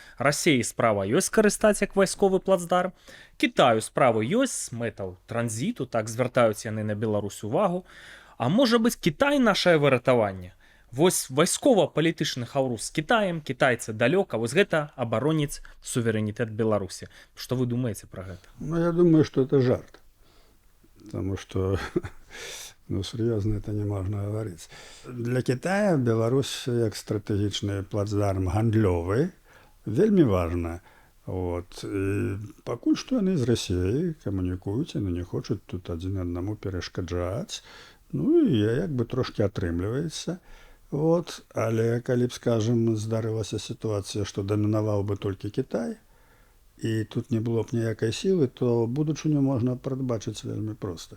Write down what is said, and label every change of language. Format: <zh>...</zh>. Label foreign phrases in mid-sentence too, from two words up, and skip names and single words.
<be>Расеі справа ёсць карыстаць як вайсковы плацдарм. Кітаю справы ёсць, мэтаў транзіту, так звяртаюць яны на Беларусь увагу. А можа быць, Кітай нашае выратаванне? Вось вайскова-палітычны хаўрус з Кітаем, кітайцы далёка, вось гэта абароніць суверэнітэт Беларусі. Што вы думаеце пра гэта? Ну,</be> <ru>я думаю, что это жарт. Потому что, ну, серьезно это не можно говорить. Для Китая Беларусь, как стратегичный плацдарм гандлёвый, вельми важно. Вот.</ru> <be>И пакуль што яны з Расіяй камунікуюць, яны не хочуць тут адзін аднаму перашкаджаць. Ну, і як бы трошки атрымліваецца.</be> <ru>Вот.</ru> <be>Але, калі б, скажем, здарылася сітуацыя, што дамінаваў бы толькі Кітай, і тут не было б ніякай сілы, то будучыню можна прадбачыць вельмі проста.</be>